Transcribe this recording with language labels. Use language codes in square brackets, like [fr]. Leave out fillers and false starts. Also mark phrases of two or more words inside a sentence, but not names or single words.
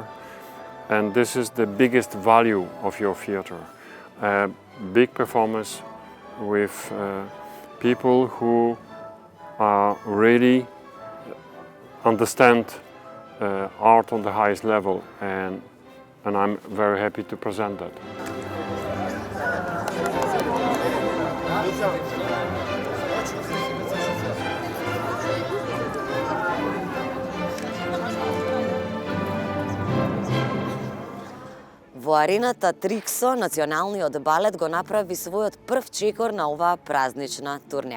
[en] And this is the biggest value of your theater. Big performance with people who really understand art on the highest level, and I'm very happy to present that. [mk] Во арената Триксо, националниот балет го направи својот прв чекор на оваа празнична турнеја.